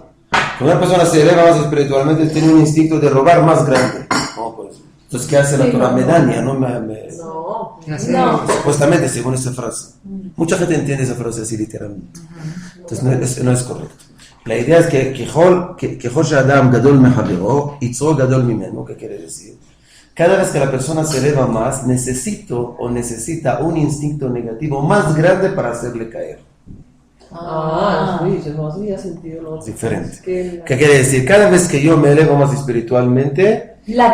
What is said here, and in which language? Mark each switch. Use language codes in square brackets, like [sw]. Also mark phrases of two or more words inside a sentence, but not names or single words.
[es] Cuando una persona se eleva más espiritualmente, tiene un instinto de robar más grande. ¿Cómo puede ser? Entonces, ¿qué hace la Sí, Torah? no. Me daña, ¿no? No. No. Supuestamente, según esa frase. Mucha gente entiende esa frase así literalmente. Entonces, no es correcto. La idea es que [he] ככל שאדם גדול מחברו, יצרו גדול ממנו, [es] ¿qué quiere decir? Cada vez que la persona se eleva más, necesita un instinto negativo más grande para hacerle caer. Sí, no hacía sentido lo Es diferente. Es que ¿Qué quiere decir? Cada vez que yo me elevo más espiritualmente, la